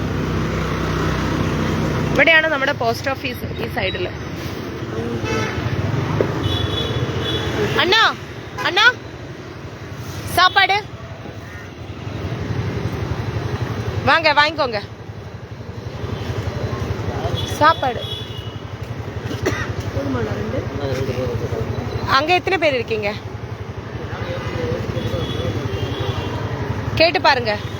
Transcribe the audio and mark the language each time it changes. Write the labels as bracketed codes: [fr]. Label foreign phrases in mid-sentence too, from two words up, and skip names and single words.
[ml] ഇവിടെയാണ് നമ്മുടെ [en] post office, [ml] ഈ സൈഡില്. [ta] அண்ணா அண்ணா சாப்பாடு வாங்க வாங்கிக்கோங்க சாப்பாடு. அங்க எத்தனை பேர் இருக்கீங்க கேட்டு பாருங்க.